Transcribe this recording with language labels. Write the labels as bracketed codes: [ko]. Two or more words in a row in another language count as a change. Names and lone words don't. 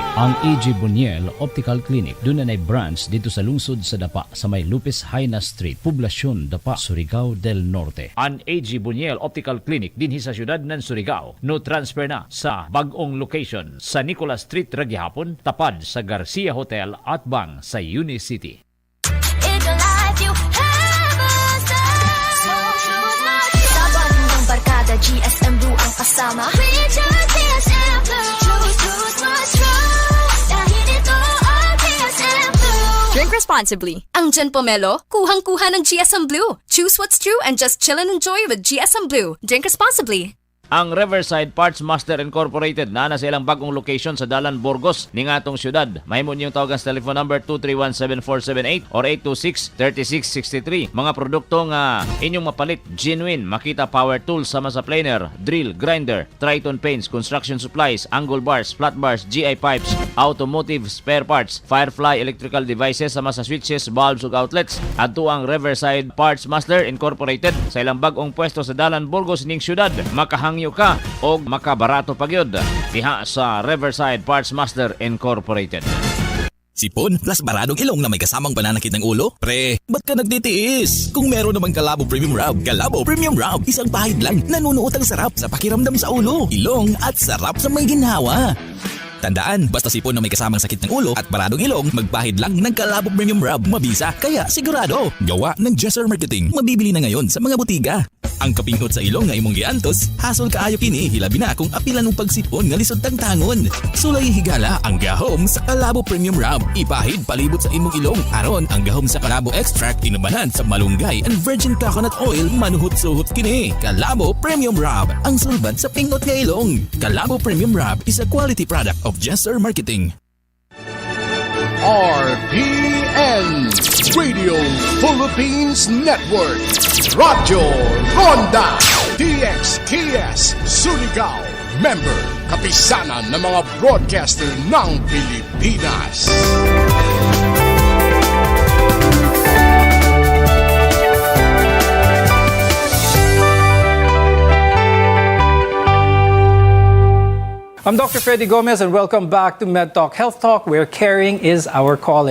[tl] Ang AG Buñuel Optical Clinic doon na branch dito sa lungsod sa Dapa sa may Lupis Haina Street, Poblasyon Dapa, Surigao del Norte. [ceb] Ang AG Buñuel Optical Clinic dinhi sa syudad ng Surigao no transfer na sa bag-ong location sa Nicolas Street Ragyahapon, tapad sa Garcia Hotel at bang sa Unicity. [tl] GSM Blue ang kasama. [en] Drink responsibly. [tl] Ang Gen Pomelo, kuhang-kuha ng GSM Blue. [en] Choose what's true and just chill and enjoy with GSM Blue. Drink responsibly. [ceb] Ang Riverside Parts Master Incorporated na sa ilang bagong location sa Dalan, Burgos, ning atong syudad. Mahimo niyong tawagan sa telephone number 231-7478 or 826-3663. Mga produkto nga inyong mapalit, genuine, Makita Power Tools sama sa planer, [en] drill, grinder, Triton Paints, construction supplies, angle bars, flat bars, GI pipes, automotive spare parts, Firefly electrical devices [ceb] sama sa [en] switches, bulbs ug outlets. [ceb] Adto ang Riverside Parts Master Incorporated sa ilang bagong pwesto sa Dalan, Burgos ning syudad. Makahangyo ka o makabarato pagyod diha sa Riverside Parts Master Incorporated. [tl] Sipon plus baradong ilong na may kasamang pananakit ng ulo? Pre, ba't ka nagtitiis? Kung meron naman Kalabo Premium Rub, Kalabo Premium Rub, isang pahid lang, nanunuot ang sarap sa pakiramdam sa ulo, ilong at sarap sa may ginhawa. Tandaan, basta sipon na may kasamang sakit ng ulo at baradong ilong, magpahid lang ng Kalabo Premium Rub. Mabisa, kaya sigurado. Gawa ng Jesser Marketing. Mabibili na ngayon sa mga butika. [ceb] Ang kapingot sa ilong nga imong giantos, hasol kaayo kini, hilabi na kung apilan ng pagsipon nga lisod tang tangon. Sulay higala ang gahom sa Kalabo Premium Rub. Ipahid palibot sa imong ilong. Aron ang gahom sa Kalabo Extract inumanan sa malunggay [en] and virgin coconut oil [ceb] manuhot-suhot kini. Kalabo Premium Rub, ang sulbad sa pingot nga ilong. [en] Kalabo Premium Rub is a quality product of Jesser Marketing. RPN Radio Philippines Network Radyo Ronda DXKS Surigao. [tl] Member, kapisanan ng mga broadcaster ng Pilipinas. [en] I'm Dr. Freddy Gomez and welcome back to Med Talk Health Talk, where caring is our calling.